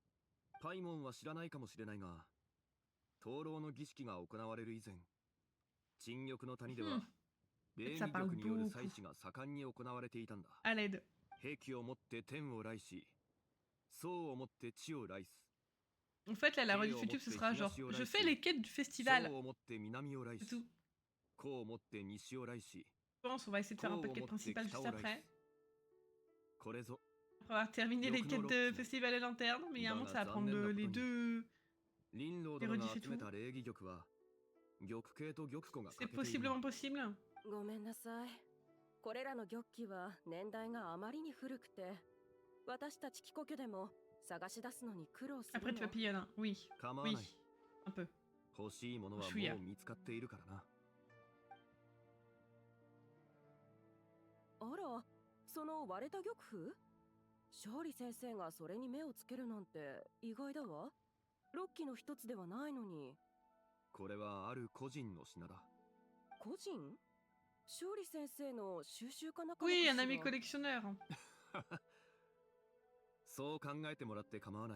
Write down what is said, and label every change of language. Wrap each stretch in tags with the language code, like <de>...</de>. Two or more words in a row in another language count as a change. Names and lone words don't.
<ja>パイモンは知らないかもしれないが、灯籠の儀式が行われる以前、陳玉の谷では、礼儀玉による祭祀が盛んに行われていたんだ。</ja> <fr>À l'aide.</fr> <ja>兵器を持って天を来し、僧を持って地を来す。</ja> <fr>En fait, là, la rediff YouTube, ce sera genre, je fais les quêtes du festival. C'est tout. Je pense, on va essayer de faire un peu de quête principale juste après. Après avoir terminé les quêtes de festival et lanterne, mais il y a un moment, ça va prendre les deux... les rediffs et tout. C'est possiblement possible.</fr> <ja>ごめんなさい。これらの玉器は年代があまりに古くて、私たち帰国でも探し出すのに苦労する</ja> <fr>Après, tu vas</fr> <ja>の。</ja> <fr>payer un. Oui. Oui. Un peu.</fr> <ja>欲しいものはもう見つかっているからな。あら、その割れた玉譜？勝利先生がそれに目をつけるなんて意外だわ。6機の一つではないのに。これはある個人の品だ。個人？勝利先生の収集家仲間かしら。</ja> <fr>Oui, un ami collectionneur.</fr> <ja>そう考えてもらって構わない。</ja>